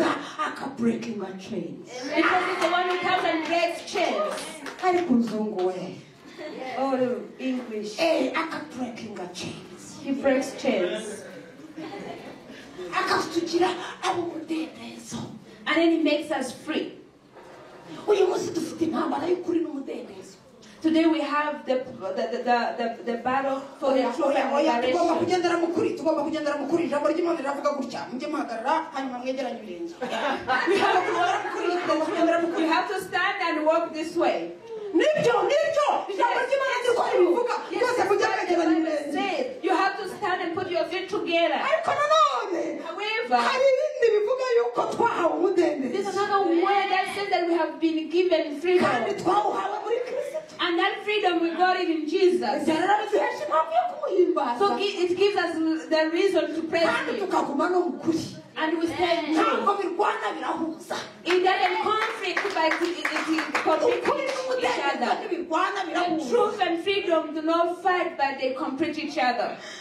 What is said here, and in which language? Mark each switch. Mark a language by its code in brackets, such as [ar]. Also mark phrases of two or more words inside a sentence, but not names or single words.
[en] Because he's the one who comes and breaks chains. [rw] hari kuzungu we. [en] Oh, English. Aka breaking chains. He breaks chains. [rw] Akatugira abumudendezo. [en] And then he makes us free. [rw] Uyu munsi dufite intambara y'ukuri n'umudendezo. [en] Today we have the battle for the truth and liberation. [rw] Tugomba kugendera mu kuri, tugomba kugendera mu kuri. Ijambo ry'Imana riravuga gutya, mujye muhagarara hanyuma mwegeranye ibirenge. [en] We have to stand and walk this way. [rw] Nibyo. Ijambo ry'Imana niko rivuga. Rwose mujye mwegeranye ibirenge. [en] You have to stand and put your feet together. [rw] Ariko nanone, [en] However, [rw] hari ibindi bivuga yuko twahawe umudendezo. [en] there's another word that says that we have been given freedom. [rw] Kandi twawuhawe muri Kristo. [en] And that freedom we got it in Jesus. So it gives us the reason to praise Him. And we stay true. It doesn't conflict by each other. And truth and freedom do not fight, but they complete each other.